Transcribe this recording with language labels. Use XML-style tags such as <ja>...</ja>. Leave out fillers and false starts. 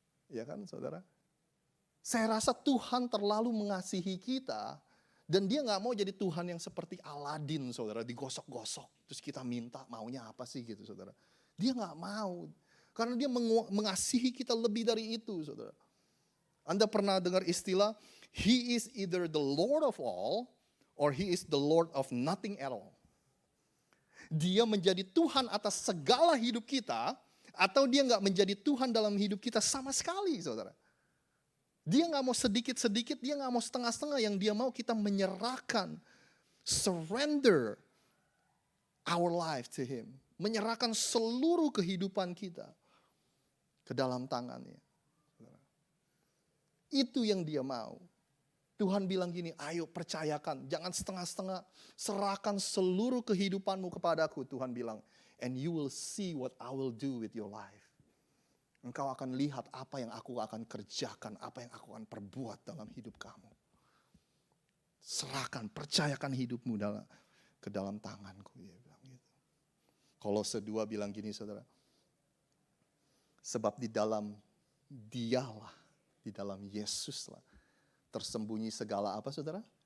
<id>Ya kan, saudara? Saya rasa Tuhan terlalu mengasihi kita dan Dia gak mau jadi Tuhan yang seperti Aladin, saudara, digosok-gosok. Terus kita minta maunya apa sih gitu, saudara. Dia gak mau. Karena Dia mengasihi kita lebih dari itu, saudara. Anda pernah dengar istilah,</id> <en>He is either the Lord of all or He is the Lord of nothing at all.</en> <id>Dia menjadi Tuhan atas segala hidup kita atau Dia gak menjadi Tuhan dalam hidup kita sama sekali, saudara. Dia gak mau sedikit-sedikit, Dia gak mau setengah-setengah. Yang Dia mau kita menyerahkan,</id> <en>surrender our life to Him.</en> <id>Menyerahkan seluruh kehidupan kita ke dalam tangannya. Itu yang Dia mau. Tuhan bilang gini, ayo percayakan, jangan setengah-setengah. Serahkan seluruh kehidupanmu kepadaku, Tuhan bilang.</id> <en>And you will see what I will do with your life.</en> <id>Engkau akan lihat apa yang aku akan kerjakan, apa yang aku akan perbuat dalam hidup kamu. Serahkan, percayakan hidupmu ke dalam tanganku. Dia bilang gitu. Kolose 2 bilang gini, saudara. Sebab di dalam Dialah, di dalam Yesuslah, tersembunyi segala apa, saudara?</id>